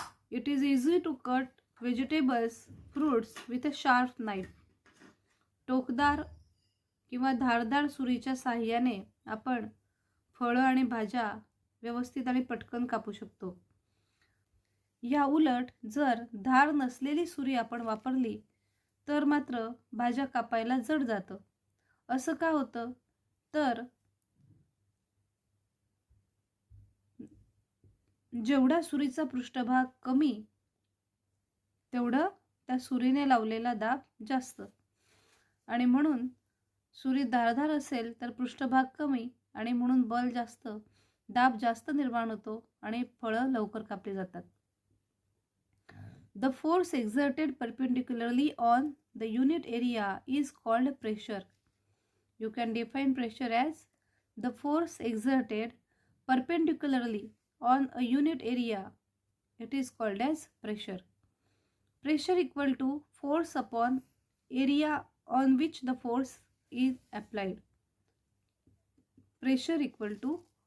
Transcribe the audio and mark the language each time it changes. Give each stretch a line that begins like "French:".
English: It is easy to cut vegetables, fruits with a sharp knife.
Marathi: टोकदार किंवा धारदार सुरीच्या साहाय्याने आपण फळं आणि भाज्या व्यवस्थित आणि पटकन कापू शकतो. या उलट जर धार नसलेली सुरी आपण वापरली तर मात्र भाज्या कापायला जड जातं. असं का होतं? तर जेवढा सुरीचा पृष्ठभाग कमी तेवढं त्या सुरीने लावलेला दाब जास्त आणि म्हणून सुरी धारदार असेल तर पृष्ठभाग कमी आणि म्हणून बल जास्त, दाब जास्त निर्माण होतो आणि फळं लवकर कापली जातात.
English: The force exerted perpendicularly on the unit area is called pressure. You can define pressure as the force exerted perpendicularly on a unit area. It is called as pressure. Pressure equal to force upon area on which the force is applied. Pressure equal to